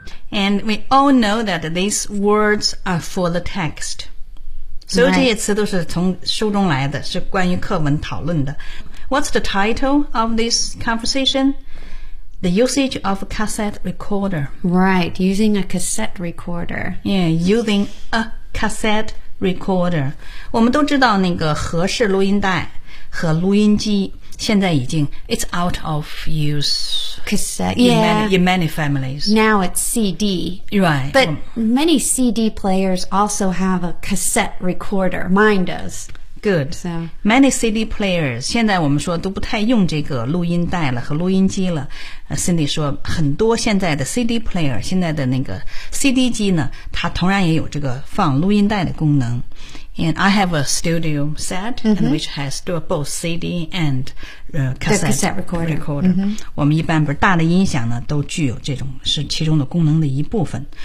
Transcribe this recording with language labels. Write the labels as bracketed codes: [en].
[en] And we all know that these words are for the text. [zh] 所以这些词都是从书中来的，是关于课文讨论的。 [en] What's the title of this conversation? The usage of a cassette recorder. Right, using a cassette recorder. Yeah, using a cassette recorder. [zh] 我们都知道那个合适录音带和录音机现在已经 [en] it's out of use. Cassette, yeah. In many families. Now it's CD. Right. But many CD players also have a cassette recorder. Mine does. Good. So, many CD players, [zh] 现在我们说都不太用这个录音带了和录音机了。 Cindy 说很多现在的 CD player, 现在的那个 CD 机呢它同样也有这个放录音带的功能。 [en] And I have a studio set,、mm-hmm. and which has both CD and cassette recorder.、 Mm-hmm. [zh] 我们一般不是大的音响呢都具有这种是其中的功能的一部分。